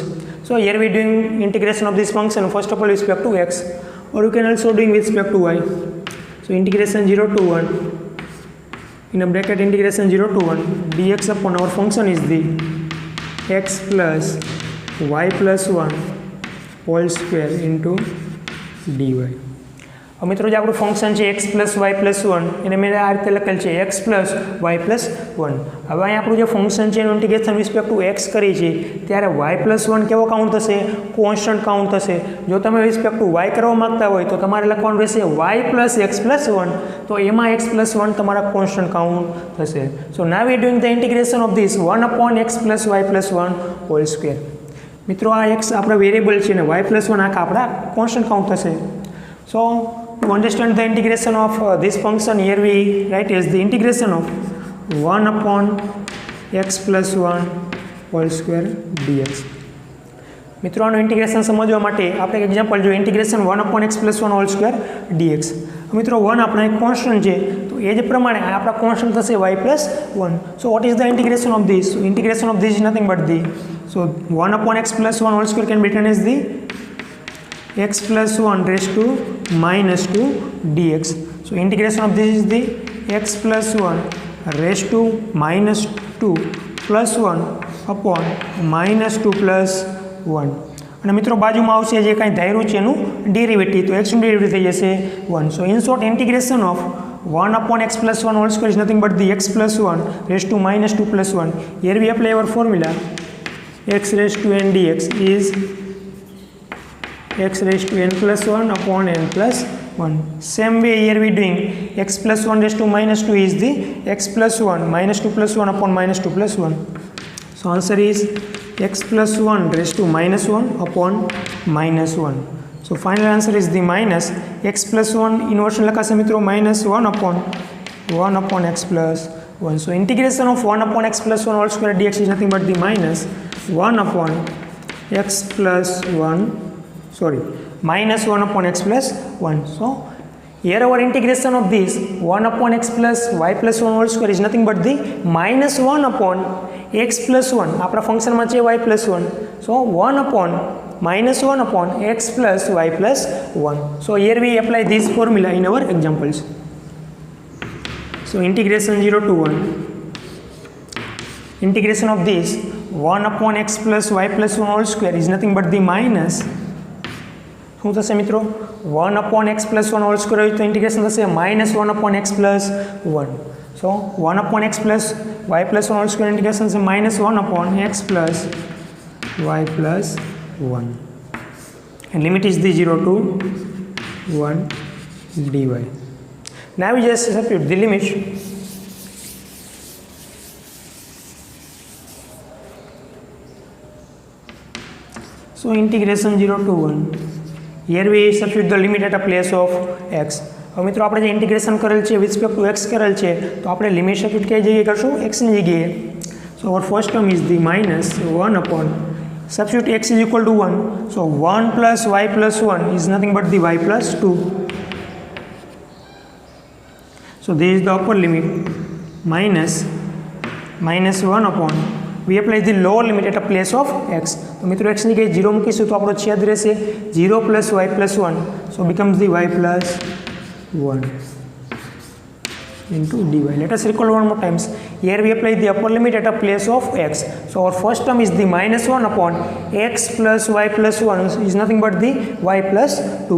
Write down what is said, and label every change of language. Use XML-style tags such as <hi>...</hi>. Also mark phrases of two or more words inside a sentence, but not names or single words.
<en>So here we are doing integration of this function first of all with respect to x, or you can also doing with respect to y. So integration 0 to 1 in a bracket integration 0 to 1 dx upon our function is the x plus y plus 1 whole square into dy.</en> <hi>अब मित्रों जो</hi> <gu>આપણું ફંક્શન છે</gu> <en>x plus y plus 1</en> <gu>એને મેં આ રીતે લખેલ છે</gu> <en>x plus y plus 1.</en> <gu>હવે અહીં આપણું જે ફંક્શન છે એનું ઇન્ટિગ્રેશન</gu> <en>respect to x</en> <gu>કરી છે ત્યારે</gu> <en>y plus 1</en> <gu>કેવો કાઉન્ટ થશે?</gu> <en>constant count</en> <gu>થશે. જો તમે</gu> <en>respect to y</en> <gu>કરવા માંગતા હોય તો તમારે લખવાનું રહેશે</gu> <en>y plus x plus 1,</en> <gu>તો એમાં</gu> <en>x plus 1</en> <gu>તમારા</gu> <en>constant count</en> <gu>થશે.</gu> <en>So now we are doing the integration of this 1 upon x plus y plus 1 whole square.</en> <gu>મિત્રો આ x આપણા વેરિયેબલ છે ને</gu> <en>y plus 1</en> <gu>આખા આપણા</gu> <en>constant count</en> <gu>થશે.</gu> <en>સો to understand the integration of this function, here we write as the integration of 1 upon x plus 1 whole square dx.</en> <gu>મિત્રો આનું ઇન્ટિગ્રેશન સમજવા માટે આપણે એક એક્ઝામ્પલ જો</gu> <en>integration 1 upon x plus 1 whole square dx.</en> <gu>મિત્રો 1 આપણા એક કોન્સ્ટન્ટ છે તો એ જ પ્રમાણે આપણા કોન્સ્ટન્ટ થશે</gu> <en>y plus 1. So what is the integration of this? Integration of this is nothing but the, so 1 upon x plus 1 whole square can be written as the x plus 1 raised to minus 2 dx. So integration of this is the x plus 1 raised to minus 2 plus 1 upon minus 2 plus 1.</en> <gu>અને મિત્રો બાજુમાં આવશે જે કાંઈ ધાર્યું છે એનું ડેરિવેટિવ, તો x નું ડેરિવેટિવ થઈ જશે 1.</gu> <en>So in short integration of 1 upon x plus 1 whole square is nothing but the x plus 1 raised to minus 2 plus 1. Here we apply our formula x raised to n dx is x raised to n plus 1 upon n plus 1. Same way here we doing x plus 1 raised to minus 2 is the x plus 1 minus 2 plus 1 upon minus 2 plus 1. So answer is x plus 1 raised to minus 1 upon minus 1. So final answer is the minus x plus 1 inversion</en> <gu>લખાશે મિત્રો</gu> <en>minus 1 upon x plus 1. So integration of 1 upon x plus 1 whole square dx is nothing but the minus 1 upon x plus 1 minus 1 upon x plus 1. So here our integration of this 1 upon x plus y plus 1 whole square is nothing but the minus 1 upon x plus 1.</en> <gu>આપણા ફંક્શનમાં છે</gu> <en>y plus 1. So 1 upon minus 1 upon x plus y plus 1. So here we apply this formula in our examples. So integration 0 to 1. Integration of this 1 upon x plus y plus 1 whole square is nothing but the minus</en> <gu>શું થશે મિત્રો</gu> <en>1 upon x plus 1 whole square</en> <gu>હોય તો ઇન્ટિગ્રેશન થશે</gu> <en>minus 1 upon x plus 1. So 1 upon x plus y plus 1 whole square integration is minus 1 upon x plus y plus 1. And limit is the 0 to 1 dy. Now we just substitute the limit. So integration 0 to 1. Here we substitute the limit at a place of x.</en> <gu>હવે મિત્રો આપણે જે ઇન્ટિગ્રેશન કરેલ છે</gu> <en>with respect to x</en> <gu>કરેલ છે તો આપણે</gu> <en>limit substitute</en> <gu>કઈ જગ્યાએ કરશું? x ની જગ્યાએ.</gu> <en>સો our first term is the minus 1 upon substitute x is equal to 1. So 1 plus y plus 1 is nothing but the y plus 2. So this is the upper limit minus 1 upon we apply the lower limit at a place of x.</en> <gu>તો મિત્રો x ની જગ્યાએ 0 મૂકીશું તો આપણો છેદ રહેશે</gu> <en>0 plus y plus 1. So becomes the y plus 1 into dy. Let us recall one more times. Here we apply the upper limit at a place of x. So our first term is the minus 1 upon x plus y plus 1 is nothing but the y plus 2.</en>